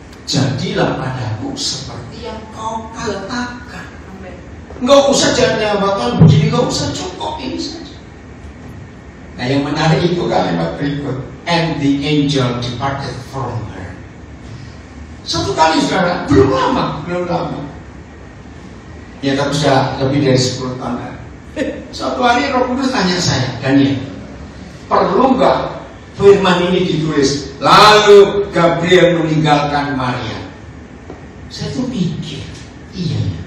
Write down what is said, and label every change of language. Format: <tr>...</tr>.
<id>Jadilah padaku seperti yang kau katakan. Nggak usah jadi hamba Tuhan begini, nggak usah, cukup ini saja. Nah yang menarik itu kalimat berikut.</id> <en>And the angel departed from her.</en> <id>Satu kali saudara, belum lama. Ya tapi sudah lebih dari 10 tahun. Suatu hari Roh Kudus tanya saya, Daniel, perlu nggak firman ini ditulis? Lalu Gabriel meninggalkan Maria. Saya tuh mikir, iya.</id>